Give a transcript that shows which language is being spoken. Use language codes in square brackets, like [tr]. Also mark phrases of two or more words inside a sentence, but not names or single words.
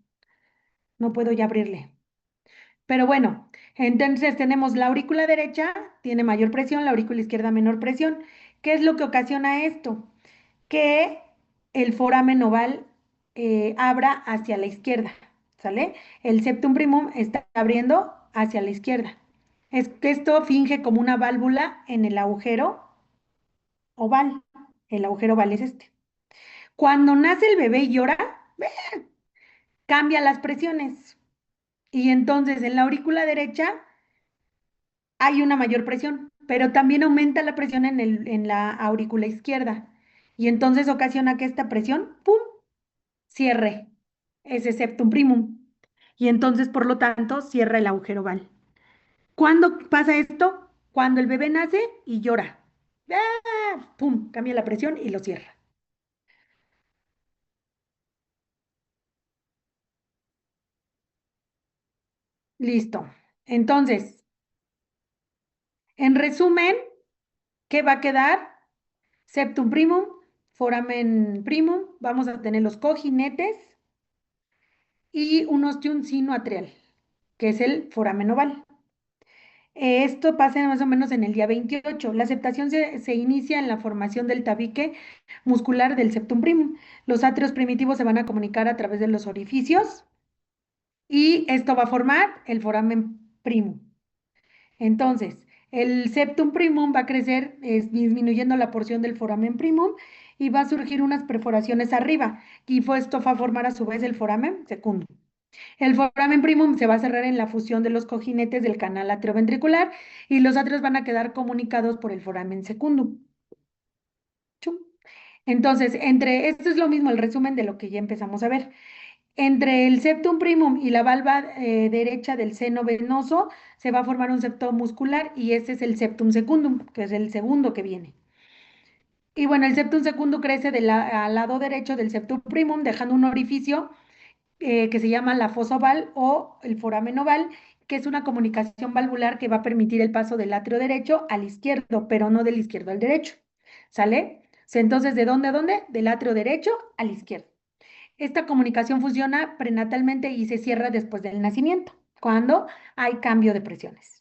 [es] No puedo ya abrirle. Pero bueno, entonces tenemos la aurícula derecha tiene mayor presión, la aurícula izquierda menor presión. ¿Qué es lo que ocasiona esto? Que el foramen oval abra hacia la izquierda, ¿sale? El septum primum está abriendo hacia la izquierda. Es que esto finge como una válvula en el agujero oval. El agujero oval es este. Cuando nace el bebé y llora, cambia las presiones. Y entonces en la aurícula derecha hay una mayor presión, pero también aumenta la presión en la aurícula izquierda. Y entonces ocasiona que esta presión, ¡pum!, cierre ese septum primum. Y entonces, por lo tanto, cierra el agujero oval. ¿Cuándo pasa esto? Cuando el bebé nace y llora. ¡Ah! ¡Pum! Cambia la presión y lo cierra. Listo. Entonces, en resumen, ¿qué va a quedar? Septum primum, foramen primum, vamos a tener los cojinetes y un ostium sinoatrial, que es el foramen oval. Esto pasa más o menos en el día 28. La aceptación se inicia en la formación del tabique muscular del septum primum. Los atrios primitivos se van a comunicar a través de los orificios y esto va a formar el foramen primum. Entonces, el septum primum va a crecer disminuyendo la porción del foramen primum y va a surgir unas perforaciones arriba y esto va a formar a su vez el foramen secundum. El foramen primum se va a cerrar en la fusión de los cojinetes del canal atrioventricular y los atrios van a quedar comunicados por el foramen secundum. Chum. Entonces, esto es lo mismo, el resumen de lo que ya empezamos a ver. Entre el septum primum y la valva derecha del seno venoso se va a formar un septo muscular y este es el septum secundum, que es el segundo que viene. Y bueno, el septum secundum crece al lado derecho del septum primum, dejando un orificio que se llama la fosa oval o el foramen oval, que es una comunicación valvular que va a permitir el paso del atrio derecho al izquierdo, pero no del izquierdo al derecho. ¿Sale? Entonces, ¿de dónde a dónde? Del atrio derecho al izquierdo. Esta comunicación funciona prenatalmente y se cierra después del nacimiento, cuando hay cambio de presiones.